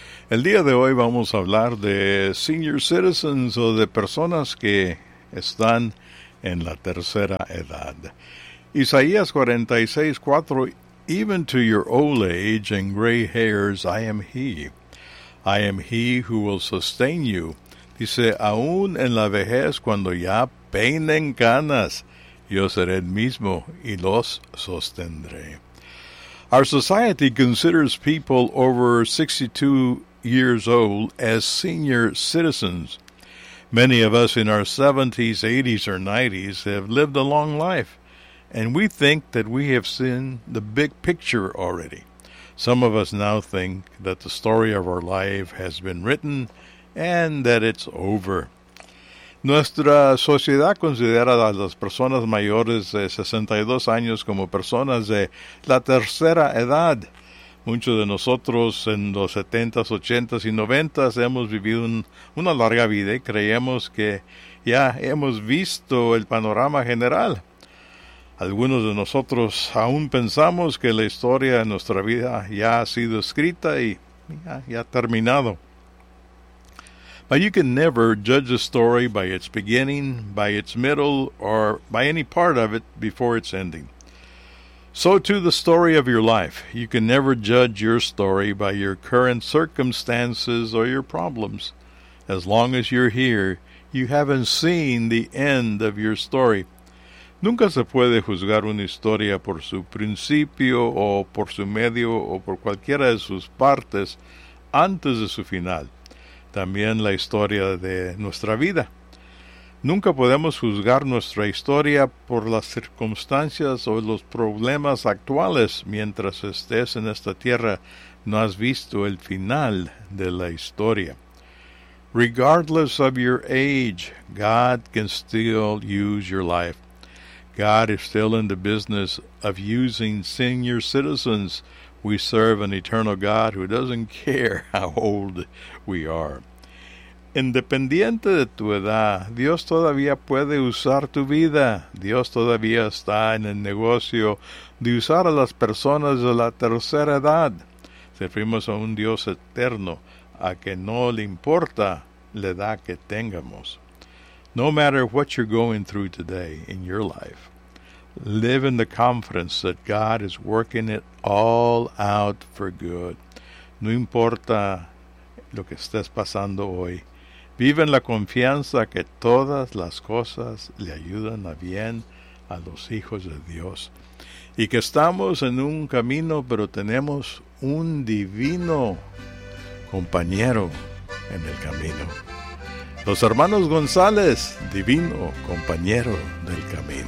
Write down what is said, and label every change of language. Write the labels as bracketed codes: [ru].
[es] El día de hoy vamos a hablar de [en] senior citizens [es] o de personas que están en la tercera edad. [en] Isaías 46:4, even to your old age and gray hairs, I am he. I am he who will sustain you. [es] Dice, aún en la vejez, cuando ya peinen canas, yo seré el mismo y los sostendré. [en] Our society considers people over 62 years old as senior citizens. Many of us in our 70s, 80s, or 90s have lived a long life, and we think that we have seen the big picture already. Some of us now think that the story of our life has been written and that it's over. [es] Nuestra sociedad considera a las personas mayores de 62 años como personas de la tercera edad. Muchos de nosotros en los 70s, 80s y 90s hemos vivido una larga vida y creemos que ya hemos visto el panorama general. Algunos de nosotros aún pensamos que la historia de nuestra vida ya ha sido escrita y ya ha terminado. [en] But you can never judge a story by its beginning, by its middle, or by any part of it before its ending. So too the story of your life. You can never judge your story by your current circumstances or your problems. As long as you're here, you haven't seen the end of your story. [es] Nunca se puede juzgar una historia por su principio o por su medio o por cualquiera de sus partes antes de su final. También la historia de nuestra vida. Nunca podemos juzgar nuestra historia por las circunstancias o los problemas actuales. Mientras estés en esta tierra, no has visto el final de la historia. [en] Regardless of your age, God can still use your life. God is still in the business of using senior citizens. We serve an eternal God who doesn't care how old we are. [es] Independiente de tu edad, Dios todavía puede usar tu vida. Dios todavía está en el negocio de usar a las personas de la tercera edad. Servimos a un Dios eterno, a que no le importa la edad que tengamos. [en] No matter what you're going through today in your life, live in the confidence that God is working it all out for good. [es] No importa lo que estés pasando hoy, vive en la confianza que todas las cosas le ayudan a bien a los hijos de Dios. Y que estamos en un camino, pero tenemos un divino compañero en el camino. Los hermanos González, divino compañero del camino.